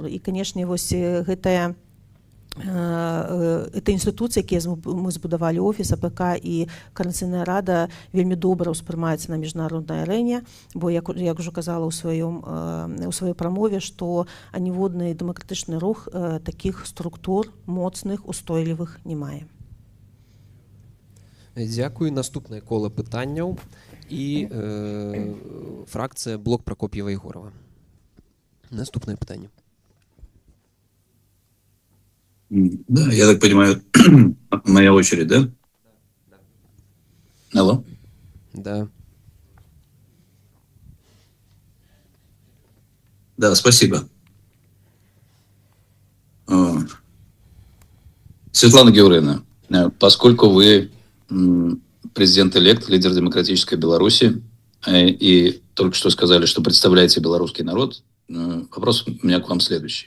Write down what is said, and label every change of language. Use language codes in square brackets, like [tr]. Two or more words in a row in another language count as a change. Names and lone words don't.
[be] І, канешне, вось гэта інстытуцыі, якія мы збудавалі, офіс АПК і Координацыйная рада, вельмі добра ўспрымаецца на міжнароднай арэне, бо, як ужо казала ў сваёй прамове, што аніводны дэмакратычны рух такіх структур моцных, устойлівых не мае. Дзякую. Наступнае кола пытанняў і фракцыя Блок Прокопьева Егорова. Наступное пытанне. [ru] Да, я так понимаю, моя очередь, да? Алло? Да. Да, спасибо. Светлана Георгиевна, поскольку вы президент-элект, лидер демократической Беларуси, и только что сказали, что представляете белорусский народ, вопрос у меня к вам следующий.